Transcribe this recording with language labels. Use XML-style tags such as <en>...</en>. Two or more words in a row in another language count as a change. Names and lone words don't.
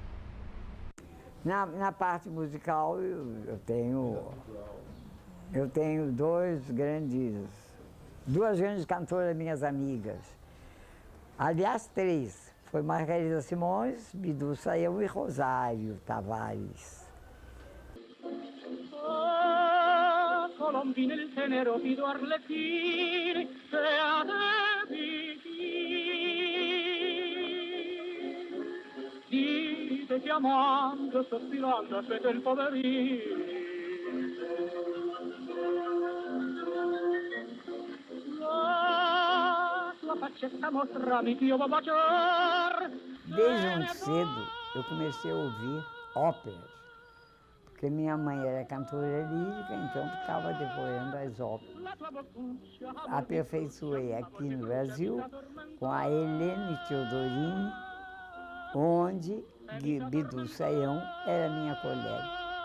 <pt>Na parte musical, eu tenho duas grandes cantoras minhas amigas. Aliás, três. Foi Margarida Simões, Bidu Sayão e Rosário Tavares.</pt> <it>Colombine il tenero fido arlecchini, dite chiamando, sospirando, aspetta il poverino. La sua faccetta mostrami che io vou baciar.</it> <pt>Desde muito cedo, eu comecei a ouvir óperas, porque minha mãe era cantora lírica, então ficava decorando as óperas. Aperfeiçoei aqui no Brasil com a Helene Teodorini, onde Bidu Sayão era minha colega.</pt>